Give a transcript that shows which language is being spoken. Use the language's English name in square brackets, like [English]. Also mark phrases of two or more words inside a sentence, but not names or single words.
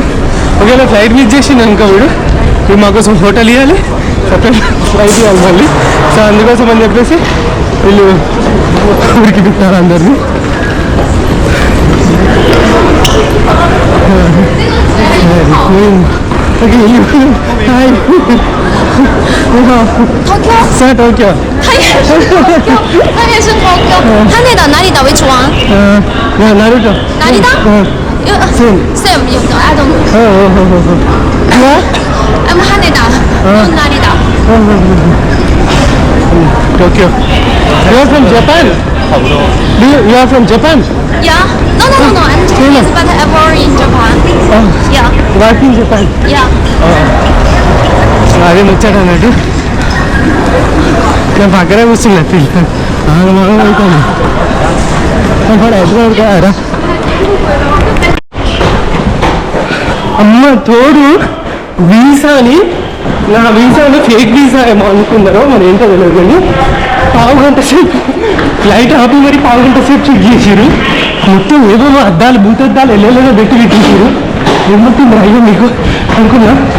[Telugu] ఒకవేళ [English] flight miss [Telugu] చేసింది అనుకో వీడు ఇప్పుడు మాకోసం హోటల్ ఇవ్వాలి [English] separate flight [Telugu] ఇవ్వాలి మళ్ళీ. సో అందుకోసం అని చెప్పేసి వీళ్ళు ఊరికి పెట్టారు అందరినీ. [English] okay hi [Chinese] Tokyo，在 Tokyo。他也是 Tokyo， 他也是 Tokyo。他那哪里的为主啊？哪里的？哪里的？Same。？Same， [English] 有的 I don't know。I'm Haneda， [Chinese] 哪里的 [English] ？Tokyo。You are from Japan? You are from Japan? Yeah. No. I'm Chinese, but I born in Japan. Yeah. Work in Japan? Yeah. [Telugu] అదే ముచ్చాడు అన్నట్టు నేను పక్కనే కూర్చున్నా పిల్లలు అవుతాను ఎదురురా అమ్మ తోడు వీసాని నా వీసాని [English] fake visa [Telugu] ఏమో అనుకున్నారో మరి ఏంటో తెలియదు కానీ పావు గంట సేపు ఫ్లైట్ ఆపి మరి పావు గంట సేపు చెక్ చేసారు మొత్తం ఏదో అద్దాలు భూతద్దాలు ఎల్లెల్లో పెట్టి పెట్టేసారు ఏమవుతుంది అయ్యో మీకు అనుకున్నా